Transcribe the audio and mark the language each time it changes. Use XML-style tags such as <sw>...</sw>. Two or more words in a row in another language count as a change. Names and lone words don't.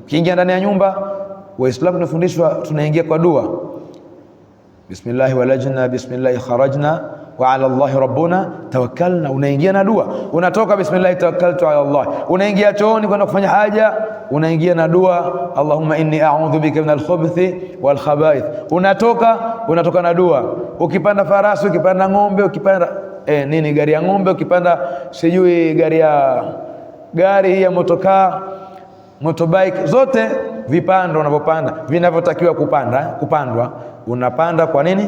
<sw>Ukiingia ndani ya nyumba, Waislamu tunafundishwa tunaingia kwa dua,</sw> <ar>بسم الله ولجنا بسم الله خرجنا وعلى الله ربنا توكلنا.</ar> <sw>Unaingia na dua, unatoka</sw> <ar>بسم الله توكلت على الله.</ar> <sw>Unaingia chooni kwenda kufanya haja, unaingia na dua,</sw> <ar>اللهم إني أعوذ بك من الخبث والخبائث.</ar> <sw>Unatoka na dua. Ukipanda farasi, ukipanda ng'ombe, ukipanda gari ya ng'ombe, ukipanda sijui gari hii ya motokaa, motorbike, zote vipando unavyopanda vinavyotakiwa kupandwa, unapanda kwa nini?</sw>